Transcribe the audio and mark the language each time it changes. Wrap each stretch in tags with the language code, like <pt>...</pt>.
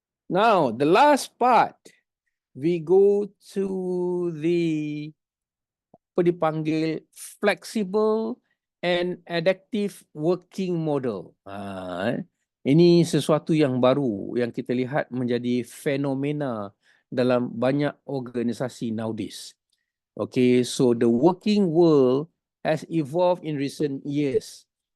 <en>Now, the last part, we go to the</en> <ms>apa dipanggil</ms> <en>flexible and adaptive working model.</en> <ms>Ini sesuatu yang baru yang kita lihat menjadi fenomena dalam banyak organisasi</ms> <en>nowadays. Okay, so the working world has evolved in recent years.</en>